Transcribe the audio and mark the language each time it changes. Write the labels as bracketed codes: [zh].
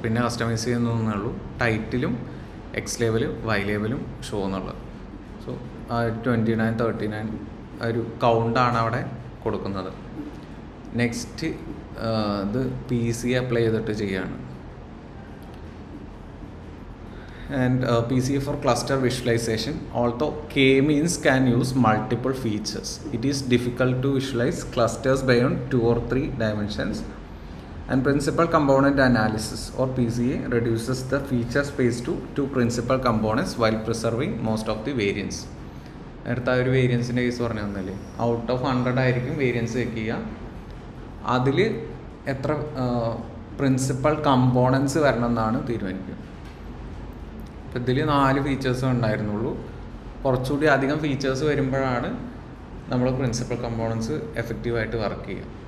[ml] പിന്നെ കസ്റ്റമൈസ് ചെയ്യുന്നേ ഉള്ളൂ. ടൈറ്റിലും എക്സ് ലേബലും വൈ ലേബലും ഷോ എന്നുള്ളത്. സോ ആ 29 39 ഒരു കൗണ്ടാണ് അവിടെ കൊടുക്കുന്നത്. നെക്സ്റ്റ് ഇത് PC അപ്ലൈ ചെയ്തിട്ട് ചെയ്യാണ്. [en] And PC for cluster visualization. Although K-means can use multiple features, it is difficult to visualize clusters beyond 2 or 3 dimensions. And principal component analysis or PCA reduces the feature space to 2 principal components while preserving most of the variance. [ml] നേരത്തെ ഒരു വേരിയൻസിൻ്റെ case പറഞ്ഞു തന്നല്ലേ, out of 100 ആയിരിക്കും variance check ചെയ്യുക. അതിൽ എത്ര principal components വരണം എന്നാണ് തീരുമാനിക്കുക. അപ്പോൾ ഇതിൽ 4 ഫീച്ചേഴ്സ് ഉണ്ടായിരുന്നുള്ളൂ. കുറച്ചുകൂടി അധികം ഫീച്ചേഴ്സ് വരുമ്പോഴാണ് നമ്മൾ പ്രിൻസിപ്പൽ കമ്പോണൻസ് എഫക്റ്റീവായിട്ട് വർക്ക് ചെയ്യുക.